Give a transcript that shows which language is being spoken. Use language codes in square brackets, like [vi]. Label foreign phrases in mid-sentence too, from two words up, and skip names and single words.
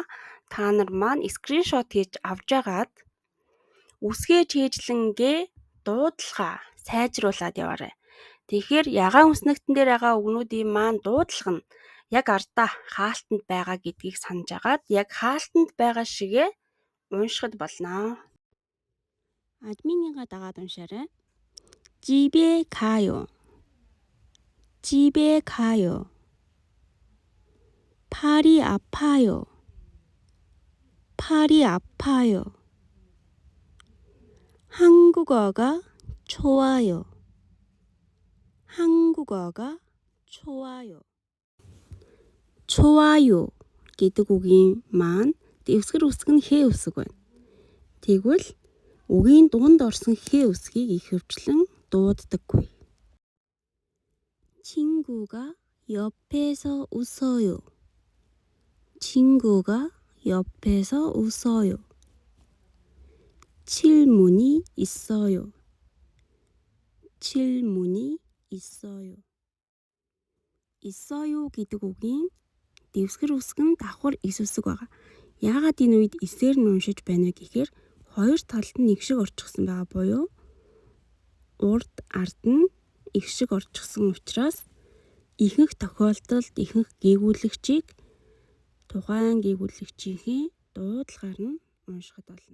[mn] Та нар маань скриншот хийж авч агаад үсгээ чэйжлэнгээ дуудлага сайжруулад яваарай. Тэгэхээр ягаан үснэгтэн дээр байгаа үгнүүдийн маань дуудлага нь яг ардаа хаалтанд байгаа гэдгийг санаж агаад яг хаалтанд байгаа шигээ уншихад болно. Админийгаа дагаад уншаарай. [ko] 집에 가요. 집에 가요. 팔이 아파요. 팔이 아파요. 한국어가 좋아요. 한국어가 좋아요. [mn] 좋아요 гэдэг үгийн маань дэвсгэр үсэг нь хээ үсэг байна. Тэгвэл үгийн дунд орсон хээ үсгийг ихэвчлэн дууддаггүй. [ko] 친구가 옆에서 웃어요. 친구가 옆에서 웃어요. 질문이 있어요. 질문이 있어요. [mn] 있어요 гэдэг үгийн дэвсгэр үсэг нь давхар ис үсэг байгаа. Яагаад энэ үед эсээр нь уншиж байна вэ гэхээр хоёр талд нь их шиг орчихсон байгаа буюу урд ард нь их шиг орчихсон учраас ихэнх тохиолдолд ихэнх гээгүүлэгчийг тухайн гээгүүлэгчийнхээ дуудлагаар нь уншихад болно.